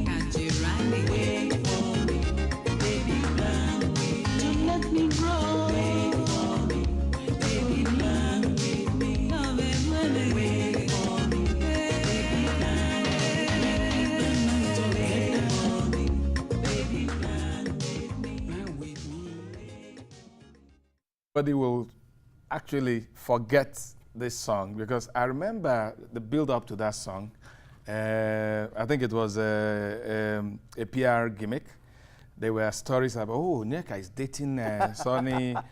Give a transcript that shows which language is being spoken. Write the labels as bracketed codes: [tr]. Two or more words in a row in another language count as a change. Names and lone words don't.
[en] Wait for me, baby, plan with me. To let me grow. Wait for me, baby, plan with me. Wait for me, baby, plan with me. Baby, plan with me. Plan with me. Everybody will actually forget this song because I remember the build up to that song. I think it was a PR gimmick. There were stories about, oh, ONYEKA is dating Sonny.